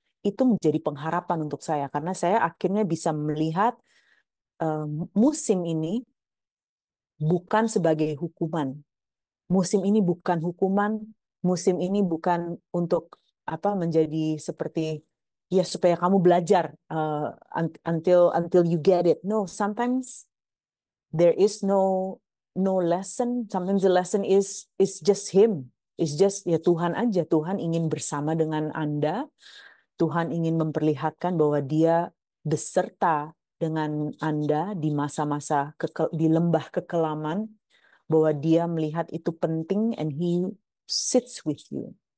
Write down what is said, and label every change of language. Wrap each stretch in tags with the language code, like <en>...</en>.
<id>Itu menjadi pengharapan untuk saya karena saya akhirnya bisa melihat musim ini bukan sebagai hukuman. Musim ini bukan hukuman, musim ini bukan untuk menjadi seperti ya supaya kamu belajar</id> <en>until you get it. No, sometimes there is no lesson. Sometimes the lesson is just Him. It's just</en> <id>ya Tuhan aja. Tuhan ingin bersama dengan Anda. Tuhan ingin memperlihatkan bahwa Dia beserta dengan Anda di masa-masa di lembah kekelaman, bahwa Dia melihat itu penting</id> <en>and He sits with you.</en>